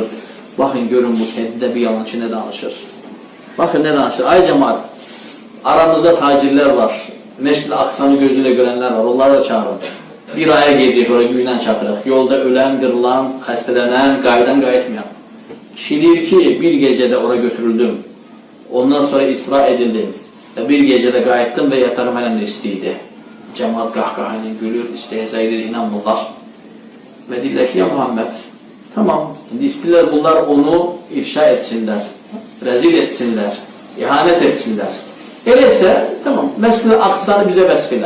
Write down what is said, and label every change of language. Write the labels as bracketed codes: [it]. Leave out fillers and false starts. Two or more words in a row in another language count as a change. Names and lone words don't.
[az] Baxın, görün bu kədidə bir yalançı nə danışır. Baxın, nə danışır. Ay cəmaat, aramızda tacirlər var. [tr] Mescid-i Aqsanı gözüyle görenler var. [az] Onları da çağırın. Bir aya gedirik, oraya güclə çatırıq. Yolda ölen, qırılan, xəstələnən, qaydan qayıtmayan. Kişi deyir ki, [tr] bir gecede oraya götürüldüm. Ondan sonra isra edildim. [az] Ve bir gecede qayıtdım ve yatarım hələ də istiydi. Cemaat qahqahayla gülür, istəyəsə edir, inanmırlar. Ve deyirlər ki, ya Muhammed, tamam, indi istəyirlər bunlar onu ifşa etsinlər, rezil etsinlər, ihanet etsinlər. Eləysə, tamam, Məscid-i Aqsanı bizə vəsf elə.